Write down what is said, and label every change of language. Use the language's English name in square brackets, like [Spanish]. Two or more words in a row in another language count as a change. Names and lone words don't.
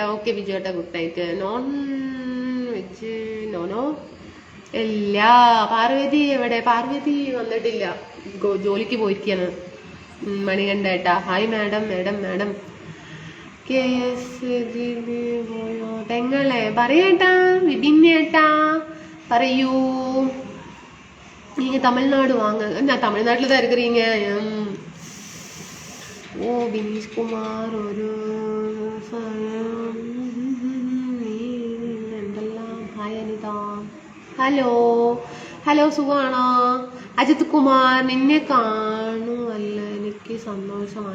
[Malayalam] ഓക്കെ ബിജു ഏട്ടാ [English] good night. non veg [Malayalam] നോനോ ഇല്ല. പാർവതി എവിടെ? പാർവതി വന്നിട്ടില്ല, ജോലിക്ക് പോയിരിക്കാണ്. മണികണ്ഠ ഏട്ടാ ഹായ് മാഡം. മാഡം പോയോ? പെങ്ങളെ പറയേട്ടാ. വിഭിന്നേട്ടാ പറയൂ. [Tamil] நீங்க தமிழ்நாடு வாங்க. நான் தமிழ்நாட்டில் தான் இருக்கிறீங்க. [Malayalam] ഓ ബിനീഷ് കുമാർ ഒരു എന്തെല്ലാം. ഹായ് അനിത. ഹലോ സുഖാണോ? അജിത് കുമാർ നിന്നെ കാണുമല്ല, എനിക്ക് സന്തോഷമായി.